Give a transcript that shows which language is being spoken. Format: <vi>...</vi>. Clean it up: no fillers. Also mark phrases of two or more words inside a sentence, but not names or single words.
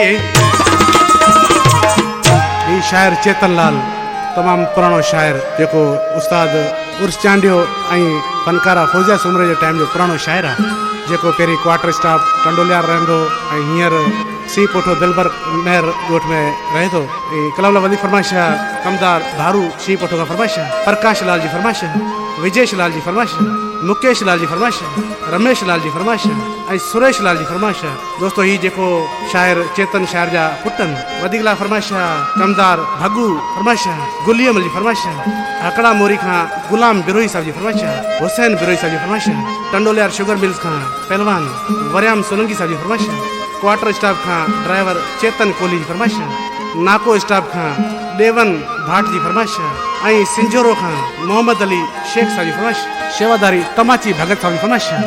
<sd>ही शायर चेतन लाल तमाम पुराणो शायर, जेको उस्ताद उर्स चांडियो ऐं फनकारा फौजिया सुमरे जे टाइम जो पुराणो शायर आहे, जेको पहिरीं क्वार्टर स्टाफ टंडोलियार रहंदो ऐं हींअर सी पोठो दिलबर महर ॻोठ में रहे थो। कलाम वॾी फरमाइश आहे, कमदार धारू सी पोठो खां फरमाइश आहे, प्रकाश लाल जी फरमाइश आहे, विजेश लाल जी फरमाइश आहे, मुकेश लाल जी फरमाइश आहे, रमेश लाल जी फरमाइश आहे ऐं सुरेश लाल जी फरमाइश आहे। दोस्तो ही जेको शायर चेतन शायर जा पुटन वधीक लाइ फरमाइश आहे, कमदार भगू फरमाइश आहे, गुलियम जी फरमाइश आहे, हकड़ा मोरी खां गुलाम बिरोही साहब जी फरमाइश आहे, हुसैन बिरोही साहब जी फरमाइश आहे, टंडोलियार शुगर मिल्स खां पहलवान वरियाम सोलंकी साहब जी फरमाइश आहे, क्वार्टर स्टाफ खां ड्राइवर चेतन कोहली जी फरमाइश आहे, नाको स्टाफ खां देवन भाट जी फरमाइश आहे ऐं सिंजोरो खां मोहम्मद अली शेख साहब जी फरमाइश, शेवादारी तमाची भगत साहब जी फरमाइश आहे।</sd>